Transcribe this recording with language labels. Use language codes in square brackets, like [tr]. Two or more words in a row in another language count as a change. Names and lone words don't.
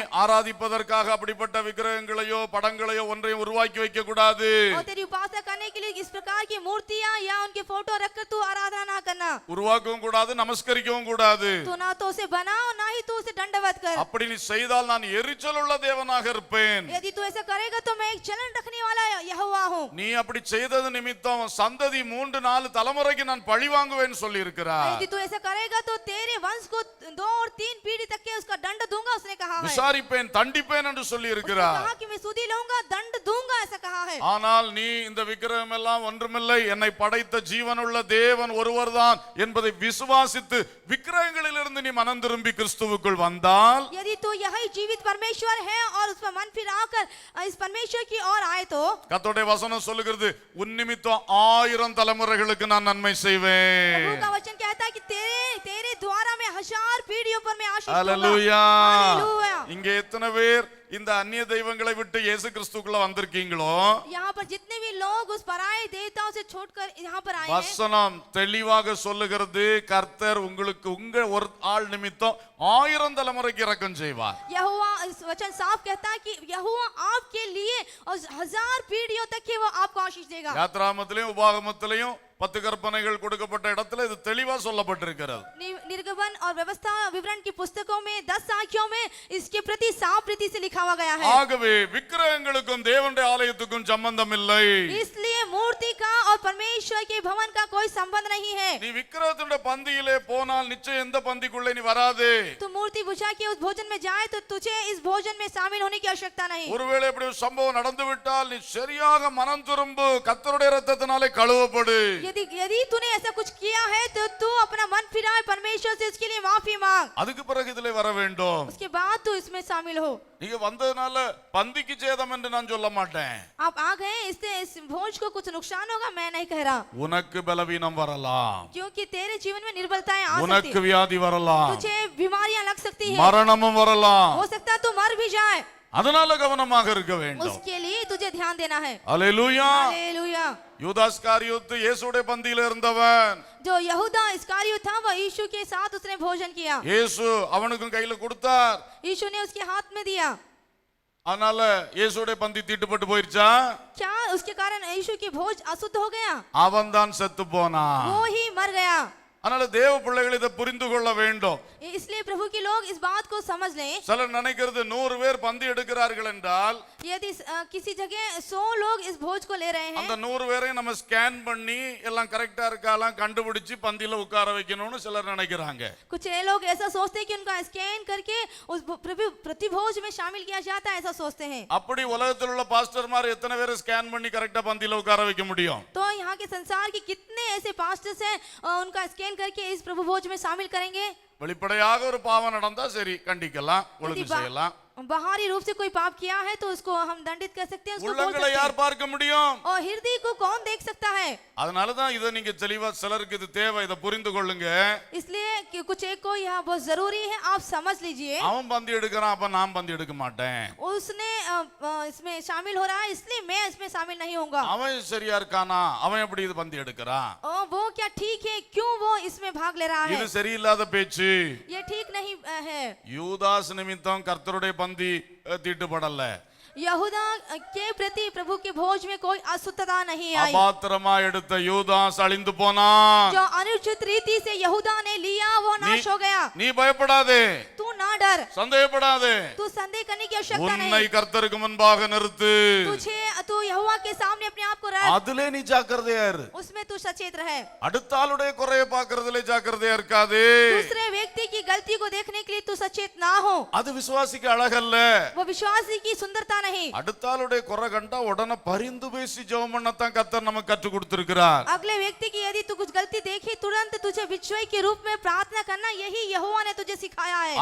[ta] ஆராதிப்பதற்காக அப்படிப்பட்ட விக்கிரகங்களையோ படங்களையோ ஒன்றையும் உருவாக்கி வைக்க கூடாது. [hi] और तेरी उपासना करने के लिए इस प्रकार की मूर्तियां या उनके फोटो रखकर तू आराधना ना करना। [ta] உருவாக்கவும் கூடாது, நமஸ்கரிக்கவும் கூடாது. [hi] तू ना तो उसे बनाओ ना ही तू उसे दंडवत कर। [ta] அப்படி நீ செய்தால் நான் எரிச்சல் உள்ள தேவனாக இருப்பேன். [hi] यदि तू ऐसा करेगा तो मैं एक जलन रखने वाला यहोवा हूँ। [ta] நீ அப்படி செய்தது நிமித்தம் சந்ததி 3-4 தலைமுறைக்கு நான் பழி வாங்குவேன் சொல்லி இருக்கிறார். [hi] यदि तू ऐसा करेगा तो तेरे वंश को 2 और 3 पीढ़ी तक के उसका दंड दूंगा, उसने कहा है। [ta] விசாரிப்பேன், தண்டிப்பேன் என்று சொல்லி [hi] उसने [ta] இருக்கிறார். [hi] कहा कि मैं सुधि लूंगा, दंड दूंगा, ऐसा कहा रहा है। [ta] ஆனால் நீ இந்த விக்கிரகம் எல்லாம் ஒன்றுமில்லை, என்னை படைத்த ஜீவனுள்ள தேவன் ஒருவர்தான் என்பதை விசுவாசித்து விக்கிரகங்களிலிருந்து நீ மனம் திரும்பி கிறிஸ்துவுக்குள் வந்தால், [hi] यदि तू यही जीवित परमेश्वर है और उस पर मन फिराकर इस परमेश्वर की ओर आए तो [ta] கர்த்தருடைய வசனம் சொல்லுகிறது, உன் நிமித்தம் 1000 தலைமுறைகளுக்கு நான் நன்மை செய்வேன். [hi] प्रभु का वचन कहता है कि तेरे द्वारा मैं 1000 पीढ़ियों पर मैं आशीष दूंगा। [ta] ஹல்லேலூயா. [hi] हालेलुया। [ta] இங்கே எத்தனை பேர் இந்த அந்நிய தெய்வங்களை விட்டு இயேசு கிறிஸ்துக்குள்ள வந்திருக்கீங்களோ, [hi] यहाँ पर जितने भी लोग उस पराये देवताओं से छोड़कर यहाँ पर आए हैं, [ta] வசனம் தெளிவாக சொல்லுகிறது, கர்த்தர் உங்களுக்கு உங்க ஒரு ஆள் நிமித்தம் 1000 தலைமுறைக்கு இரக்கம் செய்வார். [hi] यहोवा इस वचन साफ कहता है कि यहोवा आपके लिए और 1000 पीढ़ियों तक के वो आपको आशीष देगा। [ta] யாத்ராமத்திலையும் உபாகமத்திலையும் 10 கற்பனைகள் கொடுக்கப்பட்ட இடத்துல இது தெளிவா சொல்லப்பட்டிருக்கிறது. [hi] निर्गमन और व्यवस्था विवरण की पुस्तकों में 10 साखियों में इसके प्रति साफ रीति से लिखा हुआ गया है। [ta] ஆகவே விக்கிரகங்களுக்கும் தேவனுடைய ஆலயத்துக்கும் சம்பந்தம் இல்லை. [hi] इसलिए मूर्ति का और परमेश्वर के भवन का कोई संबंध नहीं है। [ta] நீ விக்கிரகத்துடைய பந்தியிலே போனால் நிச்சயம் எந்த பந்திக்குள்ளே நீ வராதே. [hi] तू मूर्ति पूजा के उस भोजन में जाए तो तुझे इस भोजन में शामिल होने की आवश्यकता नहीं। [ta] ஒருவேளை இப்படி ஒரு சம்பவம் நடந்து விட்டால் நீ சரியாக மனம் திரும்பு, கர்த்தருடைய இரத்தத்தினாலே கழுவப்படு. [hi] यदि तूने ऐसा कुछ किया है तो तू अपना मन फिराए, परमेश्वर से इसके लिए माफी मांग, [ta] அதுக்கு பிறகு இதிலே வர வேண்டும். [hi] उसके बाद तू इसमें शामिल हो। [ta] நீங்க வந்ததனால பந்திக்கு சேதம் என்று நான் சொல்ல மாட்டேன். [hi] आप आ गए, इससे इस भोज को कुछ नुकसान होगा मैं नहीं कह रहा, [ta] உனக்கு பலவீனம் வரலாம், [hi] क्योंकि तेरे जीवन में निर्बलताएं आ सकती [ta] உனக்கு [hi] है, [ta] வியாதி வரலாம், [hi] तुझे बीमारियां लग सकती है, [ta] மரணமும் வரலாம். [hi] हो सकता है तू मर भी जाए, [ta] அதனால கவனமாக இருக்க வேண்டும். [hi] उसके लिए तुझे ध्यान देना है। [ta] அல்லேலூயா. [hi] हालेलुया। [ta] யூதாஸ் காரியோத்து இயேசுடைய பந்தியில இருந்தவன். [hi] जो यहूदा इस्करियोत था वह यीशु के साथ उसने भोजन किया, [ta] இயேசு அவனுக்கும் கையில கொடுத்தார். [hi] यीशु ने उसके हाथ में दिया। [ta] அதனால இயேசுடைய பந்தி தீட்டுப்பட்டு போயிருச்சா? [hi] क्या उसके कारण यीशु की भोज अशुद्ध हो गया? [ta] அவன் தான் செத்து போனான். [hi] वो ही मर गया। [ta] அதனால தேவ பிள்ளைகள் இதை புரிந்து கொள்ள வேண்டும். [hi] इसलिए प्रभु के लोग इस बात को समझ लें। [ta] சிலர் நினைக்கிறது 100 பேர் பந்தி எடுக்கிறார்கள் என்றால் [hi] यदि किसी जगह 100 लोग इस भोज को ले रहे [ta] அந்த [hi] हैं, [ta] 100 பேரையும் நம்ம ஸ்கேன் பண்ணி எல்லாம் கரெக்டா இருக்காலாம் கண்டுபிடிச்சு பந்தியில உட்கார வைக்கணும்னு சிலர் நினைக்கிறாங்க. [hi] कुछ ये लोग ऐसा सोचते हैं कि उनका स्कैन करके उस प्रतिभोज में शामिल किया जाता है, ऐसा सोचते हैं। [ta] அப்படி உலகத்தில் உள்ள பாஸ்டர்மார் எத்தனை பேரை ஸ்கேன் பண்ணி கரெக்டா பந்தியில உட்கார வைக்க முடியும்? [hi] तो यहाँ के संसार के कितने ऐसे पास्टर्स हैं उनका स्कैन करके इस प्रभु भोज में शामिल करेंगे? [ta] வெளிப்படையாக ஒரு பாவம் நடந்தா சரி, கண்டிக்கலாம், ஒழுங்கு [hi] यदि [ta] செய்யலாம். [hi] बाहरी रूप से कोई पाप किया है तो उसको हम दंडित कर सकते हैं, उसको बोल [ta] உள்ளங்களை [hi] सकते [ta] யார் [hi] हैं। [ta] பார்க்க முடியும்? [hi] और हृदय को कौन देख सकता है? [ta] அதனால தான் இதை நீங்க தெளிவா, சிலருக்கு இது தேவை, இதை புரிந்து கொள்ளுங்க. [hi] इसलिए कि कुछ एक को यह बहुत जरूरी है, आप समझ लीजिए। [ta] அவன் பந்தி எடுக்கிறான், அப்ப நான் பந்தி எடுக்க மாட்டேன். [hi] उसने इसमें शामिल हो रहा है, इसलिए मैं इसमें शामिल नहीं होऊंगा। [ta] அவன் சரியா இருக்கானா, அவன் எப்படி இது பந்தி எடுக்கிறான்? [hi] वो क्या ठीक है, क्यों वो इसमें भाग ले रहा है? [ta] இது சரியில்லாத பேச்சு. [hi] ये ठीक नहीं है। [ta] யூதாஸ் நிமித்தம் கர்த்தருடைய பந்தி தீட்டுப்படல. [hi] यहूदा के प्रति प्रभु के भोज में कोई अशुद्धता नहीं आई। [ta] அபாத்திரமா எடுத்த யூதாஸ் அழிந்து போனான். [hi] जो अनुचित रीति से यहूदा ने लिया वो नाश हो गया। [ta] நீ பயப்படாதே, [hi] तू ना डर, [ta] சந்தேகப்படாதே. [hi] तू संदेह करने की आवश्यकता [ta] உன்னை [hi] नहीं। [ta] கர்த்தருக்கு முன்பாக நிறுத்து. [hi] तू यहोवा के सामने अपने आप को रख, [ta] அதிலே நீ ஜாக்கிரதையா இரு. [hi] उसमें तू सचेत रहे। [ta] அடுத்த ஆளுடைய குறைய பார்க்கறதுல ஜாக்கிரதையா இருக்காதே. [hi] दूसरे व्यक्ति की गलती को देखने के लिए तू सचेत ना हो, [ta] அது விசுவாசிக்கு அழகல்ல. [hi] वो विश्वासी की सुंदरता नहीं। [ta] அடுத்த ஆளுடைய குறை கண்டா உடனே பரிந்து பேசி ஜெபம் பண்ணத்தான் கர்த்தர் நமக்கு கற்றுக் கொடுத்திருக்கிறார். [hi] अगले व्यक्ति की यदि तू कुछ गलती देखी तुरंत तुझे विश्वास के रूप में प्रार्थना करना, यही यहोवा ने तुझे सिखाया है।